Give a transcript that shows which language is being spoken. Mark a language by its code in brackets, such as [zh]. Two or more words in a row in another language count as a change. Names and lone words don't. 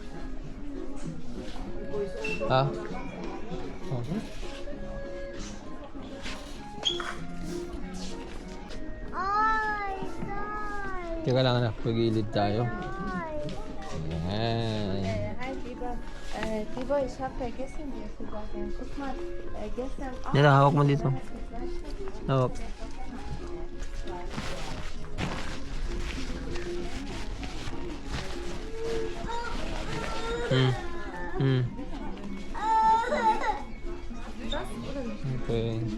[tl] Ha? Okay. Ay, ay, Teka lang anak, pagilid tayo. ay. Ayan. Hi Tibo. [de] Tibo, ich habe vergessen dir zu sagen. Guck mal, gestern auch. [tl] Dito, hawak mo dito. Hawak. Okay.